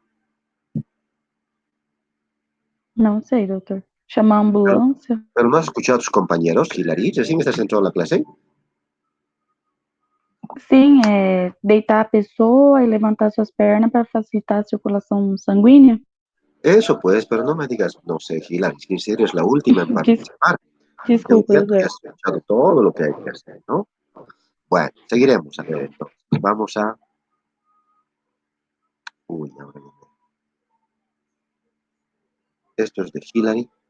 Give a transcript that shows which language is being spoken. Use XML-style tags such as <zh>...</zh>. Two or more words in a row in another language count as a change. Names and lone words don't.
<pt>Não sei, doutor. Chamar a</pt> <es>Pero,</es> <pt>ambulância?</pt> <es>pero no has escuchado a tus compañeros, Hilary, recién estás entrando a la clase.</es> <pt>Sim, deitar a pessoa e levantar suas pernas para facilitar a circulação sanguínea.</pt> <es>Eso pues, pero no me digas, no sé, Hilary, si en serio es la última en</es> <pt>Des-</pt> <es>participar. Yo</es> <pt>Desculpa,</pt> <es>entiendo que</es> <pt>doutor.</pt> <es>has escuchado todo lo que hay que hacer, ¿no? Bueno, seguiremos a ver entonces. Vamos a... Uy, ahora viene. Esto es de Hilary.</es>